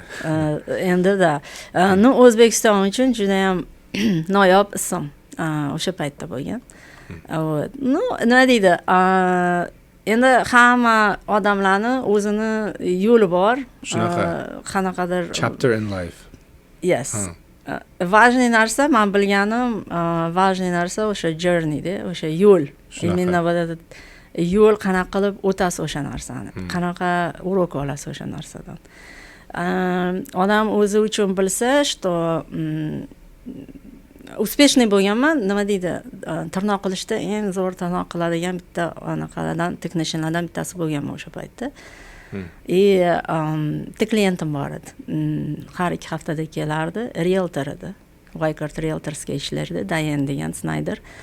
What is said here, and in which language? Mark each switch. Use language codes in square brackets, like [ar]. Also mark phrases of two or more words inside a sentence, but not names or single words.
[uz] Endi-da, O'zbekiston uchun juda ham noyob ism o'sha paytda bo'lgan. Nima deydi? Endi hamma odamlarni o'zini yo'li bor. Shunaqa. Qanaqadir [en] chapter in life. Yes. [uz] Важный narsa, men bilganim, важный narsa o'sha journey-da, o'sha yo'l. [ru] Именно вот этот [uz] yo'l qanaqa qilib o'tasiz o'sha narsani. Qanaqa urok olasiz o'sha narsadan. Odam o'zi uchun bilsa, [ru] что успешный [uz] bo'lganman, nima deydi, tirnoq qilishda eng zo'r tirnoq qiladigan bitta anaqalardan, technicianlardan bittasi bo'lganman o'sha paytda. Bitta klientim bor edi. Har 2 haftada kelardi, realtor edi. Wyckoff Realtorsga ishlardi, Dayan degan Snyder.